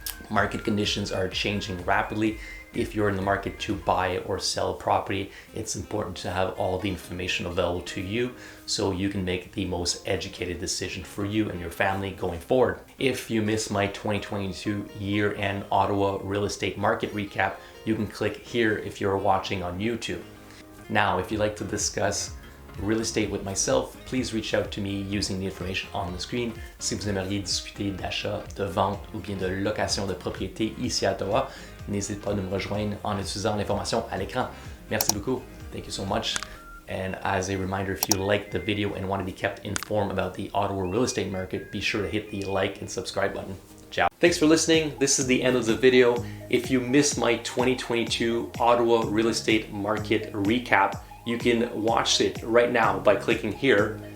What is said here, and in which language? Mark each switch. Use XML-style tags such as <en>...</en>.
<en>Market conditions are changing rapidly. If you're in the market to buy or sell a property, it's important to have all the information available to you so you can make the most educated decision for you and your family going forward. If you missed my 2022 year-end Ottawa real estate market recap, you can click here if you're watching on YouTube. Now, if you'd like to discuss real estate with myself, please reach out to me using the information on the screen.</en> <fr>Si vous aimeriez discuter d'achat, de vente ou bien de location de propriété ici à Ottawa, n'hésitez pas de me rejoindre en utilisant l'information à l'écran. Merci beaucoup.</fr> <en>Thank you so much. And as a reminder, if you liked the video and want to be kept informed about the Ottawa real estate market, be sure to hit the like and subscribe button. Ciao. Thanks for listening. This is the end of the video. If you missed my 2022 Ottawa real estate market recap, you can watch it right now by clicking here.</en>